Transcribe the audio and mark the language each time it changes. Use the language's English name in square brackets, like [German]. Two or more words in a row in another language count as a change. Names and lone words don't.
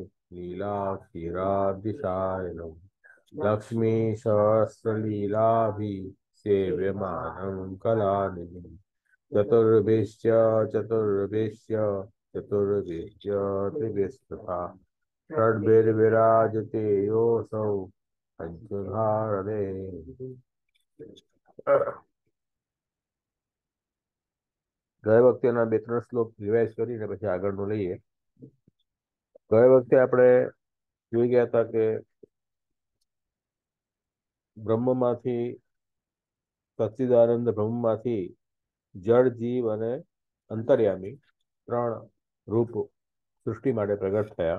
[Sanskrit] लीलाक्षीराब्धिसायनं लक्ष्मीसहस्रलीलाभिः सेव्यमानं कलानिधिं चतुर्भिश्च चतुर्भिश्च चतुर्भिश्च त्रिभिस्तथा षड्भिर्विराजते योऽसौ पञ्चधारणे [Gujarati] ગયા વખતેના બે ત્રણ શ્લોક રિવાઇઝ કરીને પછી આગળનું લઈએ. ગયા વખતે આપણે જોઈ ગયા હતા કે બ્રહ્મમાંથી સચ્ચિદાનંદ બ્રહ્મમાંથી જળ જીવ અને અંતર્યામી ત્રણ રૂપ સૃષ્ટિ માટે પ્રગટ થયા.